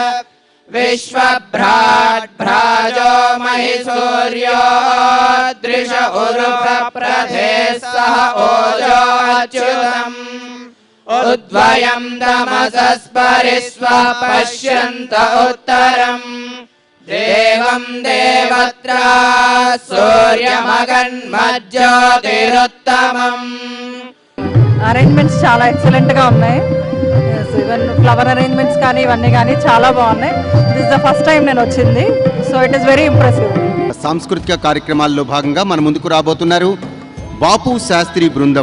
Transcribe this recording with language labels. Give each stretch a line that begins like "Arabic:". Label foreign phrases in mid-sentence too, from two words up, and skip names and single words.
Sanskrit: विश्वभ्राट्भ्राजो महि सूर्यो दृश उरुप्रप्रथे सह ओजो अच्युतम् उद्वयं तमसस्परिष्व पश्यन्त उत्तरम् देवं देवत्रा सूर्यमगन्मज्योतिरुत्तमम्.
Telugu: అరేంజ్మెంట్స్ చాలా ఎక్సలెంట్ గా ఉన్నాయి.
English: even flower arrangements
Telugu: కానీ ఇవన్నీ కానీ చాలా బాగున్నాయి.
English: this the first time
Telugu: నేను వచ్చింది.
English: so it is very impressive.
Telugu: సాంస్కృతిక కార్యక్రమాల్లో భాగంగా మన ముందుకు రాబోతున్నారు బాపు శాస్త్రి బృందం.